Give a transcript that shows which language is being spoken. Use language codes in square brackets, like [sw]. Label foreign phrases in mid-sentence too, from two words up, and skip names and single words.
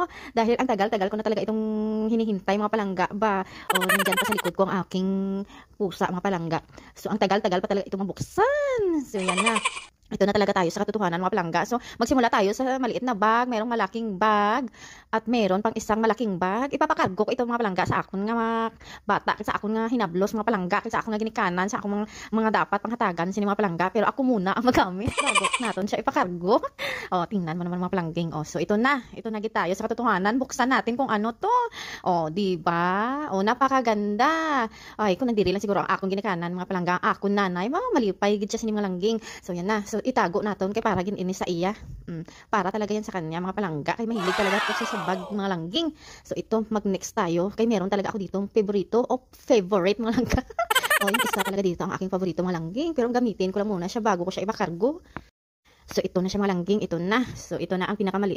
[tl] Dahil ang tagal-tagal ko na talaga itong hinihintay mga palangga ba. O nandyan pa sa likod ko ang aking pusa mga palangga. So ang tagal-tagal pa talaga itong mabuksan. So yan na. Ito na talaga tayo sa katotohanan mga palangga. So magsimula tayo sa maliit na bag, merong malaking bag at meron pang isang malaking bag. [hil] Ipapakargo ko ito mga palangga sa akon nga mga bata, sa akon nga hinablos mga palangga, sa akon nga ginikanan, sa akon mga dapat panghatagan sini mga palangga. [tl] Pero ako muna ang magamit bago naton siya ipakargo. O tingnan mo naman mga palangging. O so ito na gid tayo sa katotohanan. Buksan natin kung ano to. O di ba? O napakaganda. [hil] Ay kung nagdiri lang siguro ang akong ginikanan mga palangga, ang akon nanay, malipay gid siya sini mga langging. So yan na. So itago naton kay para gin ini sa iya. [tl] Para talaga yan sa kanya mga palangga kay mahilig talaga ko sa bag mga langging. So ito mag next tayo kay meron talaga ako ditong favorito o favorite mga langga. O yung isa talaga dito ang aking favorito mga langging, pero gamitin ko lang muna siya bago ko siya ibakargo. So ito na siya mga langging, ito na. So ito na ang pinakamaliit.